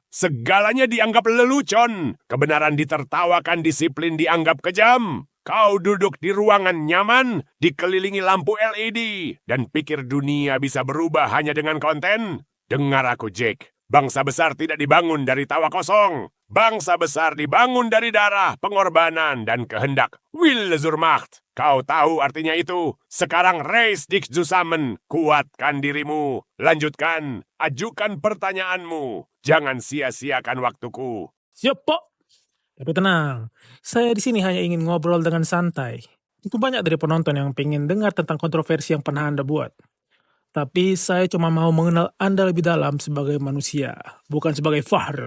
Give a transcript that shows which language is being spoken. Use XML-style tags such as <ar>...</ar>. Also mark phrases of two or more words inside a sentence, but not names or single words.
<id>Segalanya dianggap lelucon. Kebenaran ditertawakan, disiplin dianggap kejam. Kau duduk di ruangan nyaman, dikelilingi lampu LED, dan pikir dunia bisa berubah hanya dengan konten? Dengar aku, Jake. Bangsa besar tidak dibangun dari tawa kosong. Bangsa besar dibangun dari darah, pengorbanan, dan kehendak.</id> <de>Wille zur Macht.</de> <id>Kau tahu artinya itu. Sekarang</id> <de>raise dich zusammen.</de> <id>Kuatkan dirimu. Lanjutkan. Ajukan pertanyaanmu. Jangan sia-siakan waktuku. Siap, Pak. Tapi tenang, saya di sini hanya ingin ngobrol dengan santai. Itu banyak dari penonton yang pengen dengar tentang kontroversi yang pernah Anda buat. Tapi saya cuma mau mengenal Anda lebih dalam sebagai manusia, bukan sebagai Fahr.</id>